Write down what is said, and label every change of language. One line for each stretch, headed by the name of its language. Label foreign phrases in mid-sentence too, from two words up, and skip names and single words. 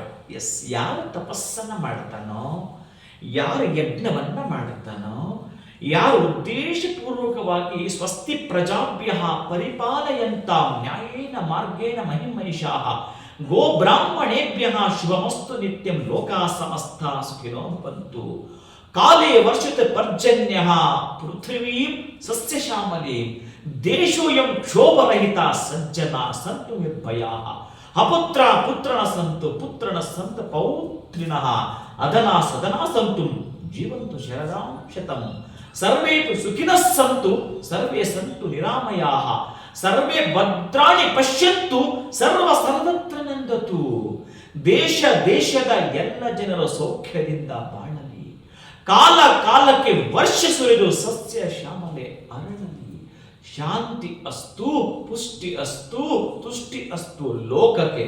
Kannada: ಎಸ್, ಯಾರು ತಪಸ್ಸನ್ನ ಮಾಡ್ತಾನೋ, ಯಾರು ಯಜ್ಞವನ್ನ ಮಾಡುತ್ತಾನೋ, ಯಾರು ಉದ್ದೇಶಪೂರ್ವಕವಾಗಿ
Sanskrit: ಸ್ವಸ್ತಿ ಪ್ರಜಾಭ್ಯ ಪರಿಪಾಲಯಂತಾಂ ನ್ಯಾಯೇನ ಮಾರ್ಗೇಣ ಮಹಿಮಹಿಷಾಃ ಗೋ ಬ್ರಾಹ್ಮಣೇಭ್ಯಃ ಶುಭಮಸ್ತು ನಿತ್ಯಂ ಲೋಕಾ ಸಮಸ್ತಾ ಸುಖಿನೋ ಭವಂತು ಕಾಲೇ ವರ್ಷತೆ ಪರ್ಜನ್ಯಃ ಪೃಥ್ವೀಂ ಸಸ್ಯಶ್ಯಾಮಲೀಂ ದೇಶೋಯಂ ಕ್ಷೋಭರಹಿತ ಸಜ್ಜನಾ ಸಂತು ನಿರ್ಭಯಾಃ ಅಪುತ್ರ ಪುತ್ರನ ಸಂತು ಪುತ್ರನ ಸಂತ ಪೌತ್ರಿನಃ ಅದನಾ ಸದನಾ ಸಂತು ಜೀವಂತು ಶರದಾಂ ಶತಂ ಸರ್ವೇ ಸುಖಿನಃ ಸಂತು ಸರ್ವೇ ಸಂತು ನಿರಾಮಯಾಃ ಸರ್ವೇ ಭದ್ರಾಣಿ ಪಶ್ಯಂತು ಸರ್ವ ಸರ್ವತ್ರ ನಂದತು.
Kannada: ದೇಶ ದೇಶದ ಎಲ್ಲ ಜನರು ಸೌಖ್ಯದಿಂದ ಬಾಳಲಿ, ಕಾಲ ಕಾಲಕ್ಕೆ ವರ್ಷ ಸುರಿದು ಸಸ್ಯ ಶ್ಯಾಮಲೆ ಅರಳಲಿ. ಶಾಂತಿ ಅಸ್ತು, ಪುಷ್ಟಿ ಅಸ್ತು, ತುಷ್ಟಿ ಅಸ್ತು ಲೋಕಕ್ಕೆ.